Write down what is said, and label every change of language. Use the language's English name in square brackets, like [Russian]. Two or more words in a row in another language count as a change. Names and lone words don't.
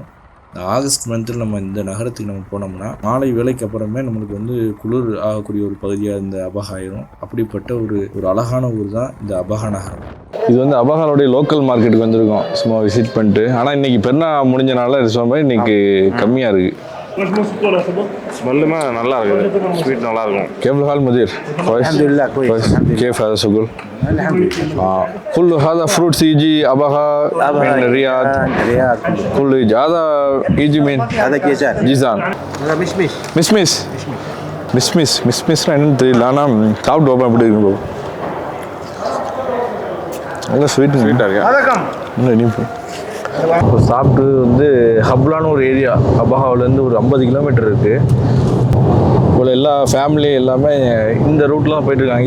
[Tamil] ஆகஸ்ட் மந்தில் நம்ம இந்த நகரத்துக்கு நம்ம போனோம்னா மாலை வேலைக்கு அப்புறமே நம்மளுக்கு வந்து குளிர் ஆகக்கூடிய ஒரு பகுதியாக இந்த அபஹா ஆயிரும். அப்படிப்பட்ட ஒரு அழகான ஊர் தான் இந்த அபஹா நகரம். இது வந்து அபஹாவுடைய லோக்கல் மார்க்கெட்டுக்கு வந்திருக்கோம் சும்மா விசிட் பண்ணிட்டு. ஆனால் இன்னைக்கு பெருநாள் முடிஞ்சனால இன்னைக்கு கம்மியாக இருக்குது. ஸ்மெல்லுமே நல்லா இருக்குது, ஸ்வீட் நல்லா இருக்கும். [Arabic] كيف الحال مدير؟ كويس؟ الحمد لله كويس. الحمد لله. كيف هذا الشغل؟ الحمد لله. كل هذا فروتس يجي أبها من الرياض، الرياض. كله يجي. هذا يجي من هذا كيزان. جيزان. هذا مشمش. [Tamil] மிஸ்மிஸ்னா என்னன்னு தெரியல, ஆனால் சாப்பிட்டு வைப்பேன் எப்படி இருக்கு பாபு. நல்லா ஸ்வீட்டாக இருக்கு, இன்னும் இனிப்பு. இப்போ சாப்பிட்டு வந்து ஹப்லான்னு ஒரு ஏரியா அபஹாவிலேருந்து ஒரு 50 கிலோமீட்டர் இருக்குது. இவ்வளோ எல்லா ஃபேமிலி எல்லாமே இந்த ரூட்டில் தான் போயிட்டுருக்காங்க.